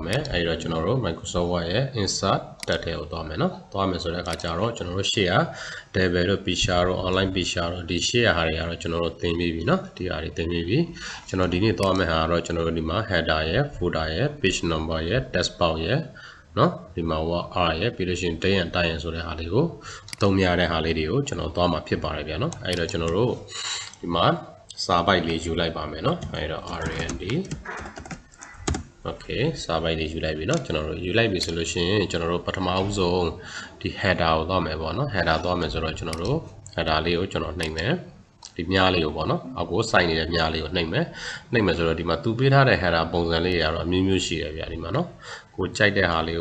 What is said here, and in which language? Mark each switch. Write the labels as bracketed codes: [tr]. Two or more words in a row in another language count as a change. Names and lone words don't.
[my] မယ်အဲဒီတော့ကျွန်တော်တို့ Microsoft Word ရဲ့ insert တက်ထဲကိုသွားမယ်เนาะသွားမယ်ဆိုတဲ့အခါကျတော့ကျွန်တော်တို့ရှေ့က Devel တို့ Picture တို့ [en] online Picture [my] တို့ဒီရှေ့ဟာတွေကတော့ကျွန်တော်တို့သင်ပြီးပြီเนาะဒီဟာတွေသင်ပြီးပြီကျွန်တော်ဒီနေ့သွားမယ့်ဟာကတော့ကျွန်တော်တို့ဒီမှာ header ရဲ့ footer ရဲ့ [en] page number [my] ရဲ့ [en] text box [my] ရဲ့เนาะဒီမှာ [en] Word R [my] ရဲ့ပြီးလို့ရှိရင် [en] day and time [my] ဆိုတဲ့ဟာလေးကိုသုံးရတဲ့ဟာလေးတွေကိုကျွန်တော်သွားမှာဖြစ်ပါတယ်ဗျာเนาะအဲဒီတော့ကျွန်တော်တို့ဒီမှာစာပိုက်လေးယူလိုက်ပါမယ်เนาะအဲဒါ RND Okay စာပိုက်လေးယူလိုက်ပြီเนาะကျွန်တော်တို့ယူလိုက်ပြီဆိုလို့ရှိရင်ကျွန်တော်တို့ပထမဦးဆုံးဒီ header ကိုသွားမယ်ပေါ့เนาะ header သွားမယ်ဆိုတော့ကျွန်တော်တို့ header လေးကိုကျွန်တော်နှိပ်မယ်ဒီမြားလေးကိုပေါ့เนาะအောက်ကိုစိုက်နေတဲ့မြားလေးကိုနှိပ်မယ်ဆိုတော့ဒီမှာသူပေးထားတဲ့ header ပုံစံလေးတွေကတော့အမျိုးမျိုးရှိတယ်ဗျာဒီမှာเนาะကိုကြိုက်တဲ့ဟာလေး